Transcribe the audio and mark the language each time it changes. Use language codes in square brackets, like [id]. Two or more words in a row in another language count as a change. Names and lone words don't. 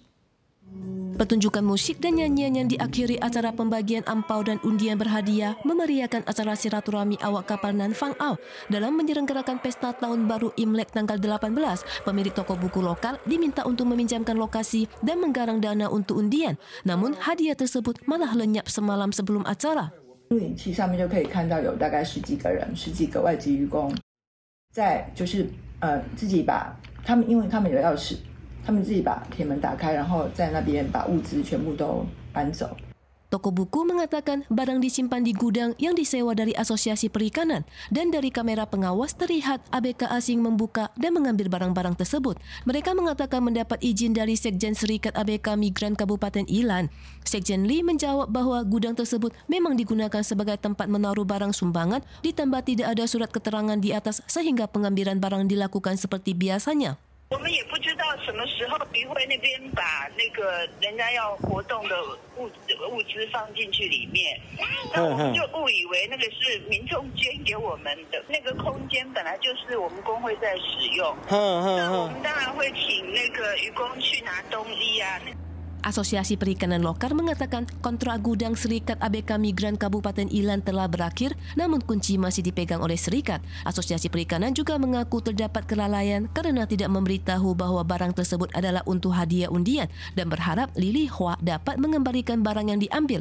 [id] Pertunjukan musik dan nyanyian yang diakhiri acara pembagian ampau dan undian berhadiah memeriahkan acara silaturahmi awak kapal nan Fang Au. Dalam menyelenggarakan pesta tahun baru Imlek tanggal 18, pemilik toko buku lokal diminta untuk meminjamkan lokasi dan menggarang dana untuk undian. Namun hadiah tersebut malah lenyap semalam sebelum acara. [zh] 录影器上面就可以看到有大概10几个人，10几个外籍渔工，自己把他们，因为他们有钥匙。他们自己把铁门打开，然后在那边把物资全部都搬走。 [id] Toko buku mengatakan barang disimpan di gudang yang disewa dari Asosiasi Perikanan dan dari kamera pengawas terlihat ABK asing membuka dan mengambil barang-barang tersebut. Mereka mengatakan mendapat izin dari Sekjen Serikat ABK Migran Kabupaten Ilan. Sekjen Lee menjawab bahwa gudang tersebut memang digunakan sebagai tempat menaruh barang sumbangan ditambah tidak ada surat keterangan di atas sehingga pengambilan barang dilakukan seperti biasanya. [zh] 我们也不知道什么时候渔会那边把那个人家要活动的物资放进去里面，那我们就误以为那个是民众捐给我们的，那个空间本来就是我们工会在使用，那我们当然会请那个渔工去拿冬衣啊。 [id] Asosiasi Perikanan Lokal mengatakan kontrak gudang Serikat ABK Migran Kabupaten Ilan telah berakhir, namun kunci masih dipegang oleh Serikat. Asosiasi Perikanan juga mengaku terdapat kelalaian karena tidak memberitahu bahwa barang tersebut adalah untuk hadiah undian dan berharap Lili Hua dapat mengembalikan barang yang diambil.